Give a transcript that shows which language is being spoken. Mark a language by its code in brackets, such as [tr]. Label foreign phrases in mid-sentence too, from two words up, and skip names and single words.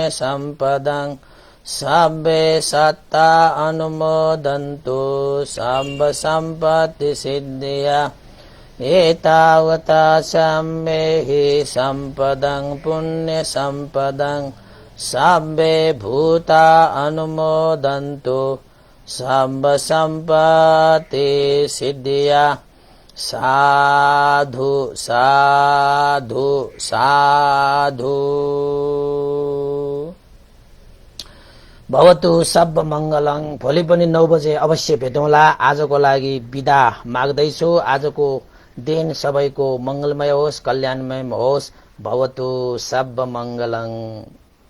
[pi] सम्पदं साब्बे सत्ता अनुमोदन्तु साब्ब सम्पत्ति सिद्धिया, एतावता साम्येहि सम्पदं पुण्य सम्पदं साब्बे भूता अनुमोदन्तु साब्ब सम्पत्ति सिद्धिया। साधु साधु साधु भवतु सब मंगलं। [ne] भोलि पनि 9 बजे अवश्य भेटौँला। आजको लागि बिदा माग्दैछु। आजको दिन सबैको मंगलमय होस्, कल्याणमय होस्। [pi] भवतु सब मंगलं।